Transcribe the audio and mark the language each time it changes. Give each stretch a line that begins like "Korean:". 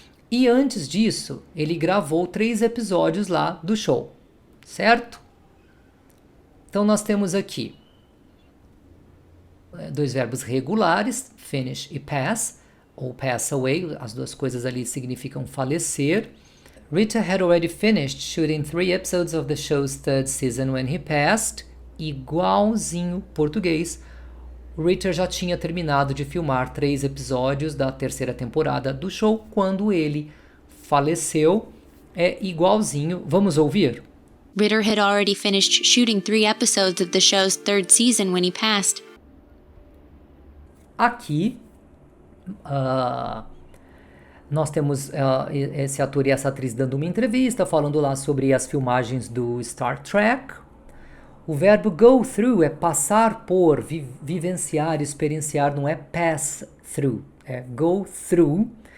Portuguese: E antes disso, ele gravou 3 episódios lá do show, certo? Então nós temos aqui 2 verbos regulares, finish e pass, ou pass away, as duas coisas ali significam falecer.
English: Ritter had already finished shooting 3 episodes of the show's 3rd season when he passed,
Portuguese: igualzinho português. Ritter já tinha terminado de filmar 3 episódios da 3ª temporada do show quando ele faleceu. É igualzinho. Vamos ouvir?
English: Ritter had already finished shooting 3 episodes of the show's 3rd season when he passed.
Portuguese: Aqui, nós temos esse ator e essa atriz dando uma entrevista, falando lá sobre as filmagens do Star Trek. O verbo go through é passar por, vivenciar, experienciar, não é pass through, é go through.